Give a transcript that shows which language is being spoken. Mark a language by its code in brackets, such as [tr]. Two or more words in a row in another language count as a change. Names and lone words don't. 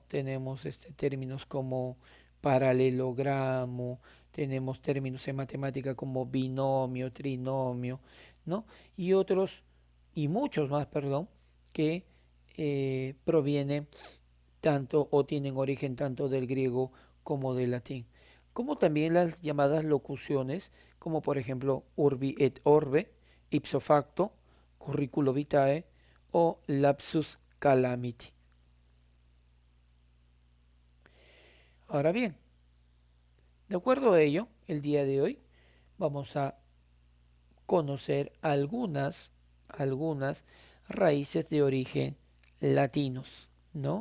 [es] Tenemos términos como paralelogramo, tenemos términos en matemática como binomio, trinomio, ¿no? Y otros, y muchos más, perdón, que provienen tanto o tienen origen tanto del griego como del latín, como también las llamadas locuciones, como por ejemplo [la] urbi et orbe, ipso facto, curriculo vitae [es] o [la] lapsus calamity. [es] Ahora bien, de acuerdo a ello, el día de hoy vamos a conocer algunas raíces de origen latinos, ¿no?